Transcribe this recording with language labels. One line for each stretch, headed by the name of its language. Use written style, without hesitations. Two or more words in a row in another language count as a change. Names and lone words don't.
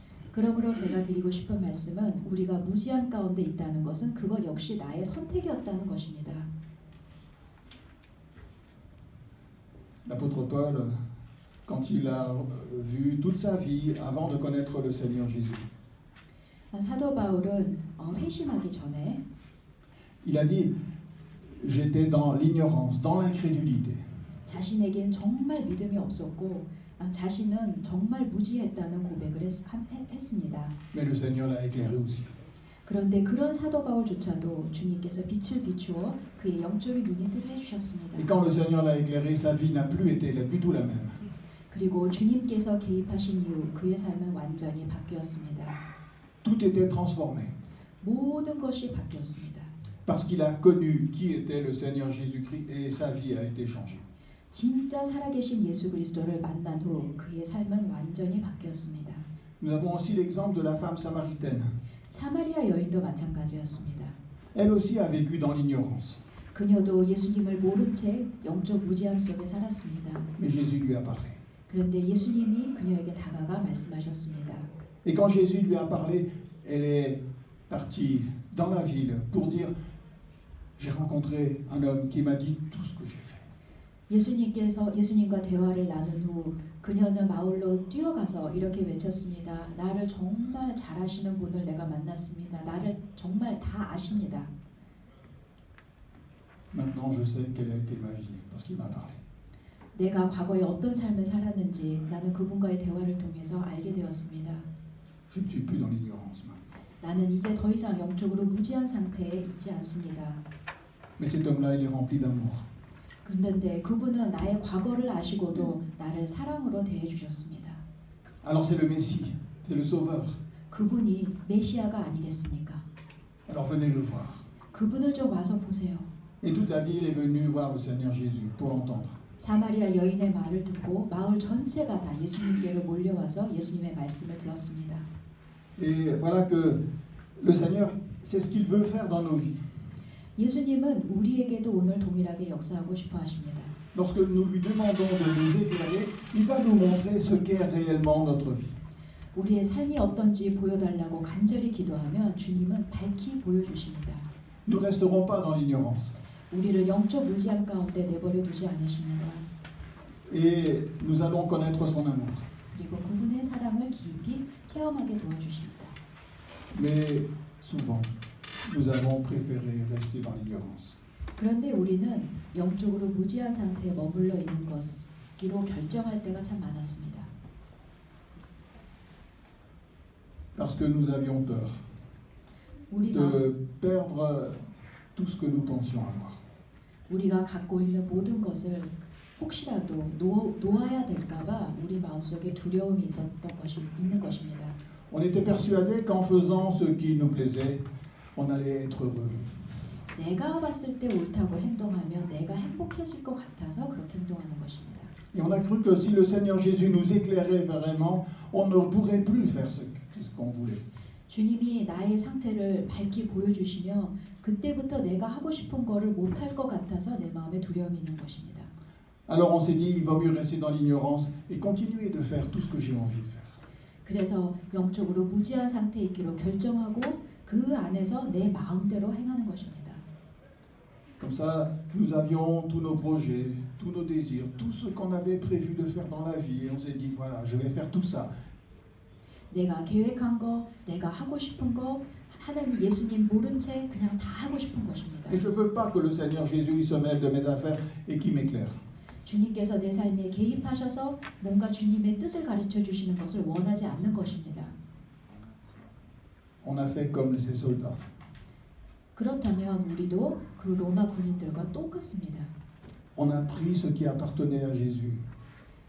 Korean: 그러므로 제가 드리고 싶은 말씀은 우리가 무지함 가운데 있다는 것은 그것 역시 나의 선택이었다는 것입니다.
French: L'apôtre Paul, quand il a vu toute sa vie avant de connaître le Seigneur Jésus,
Korean: 사도 바울은 회심하기 전에
French: il a dit « J'étais dans l'ignorance, dans l'incrédulité.
Korean: 자신에겐 정말 믿음이 없었고 자신은 정말 무지했다는 고백을 했습니다.
French: Mais le Seigneur l'a éclairé aussi.
Korean: 그런데 그런 사도 바울조차도 주님께서 빛을 비추어 그의 영적인 눈이 뜨게 해주셨습니다.
French: Et quand le Seigneur l'a éclairé, sa vie n'a plus été du tout la même.
Korean: 그리고 주님께서 개입하신 이후 그의 삶은 완전히 바뀌었습니다.
French: Tout était transformé.
Korean: 모든 것이 바뀌었습니다.
French: Parce qu'il a connu qui était le Seigneur Jésus-Christ et sa vie a été changée.
Korean: 진짜 살아계신 예수 그리스도를 만난 후 그의 삶은 완전히 바뀌었습니다.
French: Nous avons aussi l'exemple de la femme samaritaine.
Korean: 사마리아 여인도 마찬가지였습니다.
French: Elle aussi a vécu dans l'ignorance.
Korean: 그녀도 예수님을 모른 채 영적 무지함 속에 살았습니다.
French: Mais Jésus lui a parlé.
Korean: 그런데 예수님이 그녀에게 다가가 말씀하셨습니다.
French: Et quand Jésus lui a parlé, elle est partie dans la ville pour dire « J'ai rencontré un homme qui m'a dit tout ce que j'ai fait. »
Korean: 예수님과 대화를 나눈 후 그녀는 마을로 뛰어가서 이렇게 외쳤습니다. 나를 정말 잘 아시는 분을 내가 만났습니다. 나를 정말 다 아십니다.
French: Maintenant, je sais quelle a été ma vie parce qu'il m'a parlé.
Korean: 내가 과거에 어떤 삶을 살았는지 나는 그분과의 대화를 통해서 알게 되었습니다.
French: Je ne suis plus dans l'ignorance maintenant.
Korean: 나는 이제 더 이상 영적으로 무지한 상태에 있지 않습니다.
French: Mais cet homme-là, il est rempli d'amour.
Korean: 그런데 그분은 나의 과거를 아시고도 나를 사랑으로 대해주셨습니다.
French: Alors c'est le Messie, c'est le Sauveur.
Korean: 그분이 메시아가 아니겠습니까?
French: Alors venez le voir.
Korean: 그분을 좀 와서 보세요.
French: Et toute la ville est venue voir le Seigneur Jésus pour l'entendre.
Korean: 사마리아 여인의 말을 듣고 마을 전체가 다 예수님께로 몰려와서 예수님의 말씀을 들었습니다.
French: Et voilà que le Seigneur, c'est ce qu'il veut faire dans nos vies.
Korean: 예수님은 우리에게도 오늘 동일하게 역사하고 싶어 하십니다.
French: Lorsque nous lui demandons de nous éclairer, il va nous montrer ce qu'est réellement notre vie.
Korean: 우리의 삶이 어떤지 보여달라고 간절히 기도하면 주님은 밝히 보여주십니다.
French: Nous ne resterons pas dans l'ignorance.
Korean: 우리를 영적 무지함 가운데 내버려 두지 않으십니다.
French: Et nous allons connaître son amour.
Korean: 그리고 그분의 사랑을 깊이 체험하게 도와주십니다.
French: Mais souvent, nous avons préféré rester dans l'ignorance.
Korean: 그런데 우리는 영적으로 무지한 상태에 머물러 있는 것으로 결정할 때가 참 많았습니다.
French: Parce que nous avions peur de perdre tout ce que nous pensions avoir.
Korean: 우리가 갖고 있는 모든 것을 혹시라도 놓아야 될까봐 우리 마음속에 두려움이 있는 것입니다.
French: On était persuadé qu'en faisant ce qui nous plaisait, on allait être heureux.
Korean: 내가 봤을 때 옳다고 행동하면 내가 행복해질 것 같아서 그렇게 행동하는 것입니다.
French: Et on a cru que si le Seigneur Jésus nous éclairait vraiment, on ne pourrait plus faire ce qu'on voulait.
Korean: 주님이 나의 상태를 밝히 보여주시며 그때부터 내가 하고 싶은 거를 못할 것 같아서 내 마음에 두려움이 있는 것입니다.
French: Alors on s'est dit, il vaut mieux rester dans l'ignorance et continuer de faire tout ce que j'ai envie de faire.
Korean: 그래서 영적으로 무지한 상태에 있기로 결정하고 그 안에서 내 마음대로 행하는 것입니다.
French: Comme ça, nous avions tous nos projets, tous nos désirs, tout ce qu'on avait prévu de faire dans la vie. Et on s'est dit, voilà, je vais faire tout ça.
Korean: 내가 계획한 거, 내가 하고 싶은 거, 하나님 예수님 모른 채 그냥 다 하고 싶은 것입니다.
French: Et je ne veux pas que le Seigneur Jésus se mêle de mes affaires et qu'il m'éclaire.
Korean: 주님께서 내 삶에 개입하셔서 뭔가 주님의 뜻을 가르쳐 주시는 것을 원하지 않는 것입니다.
French: On a fait comme ces soldats.
Korean: 그렇다면 우리도 그 로마 군인들과 똑같습니다.
French: On a pris ce qui appartenait à Jésus.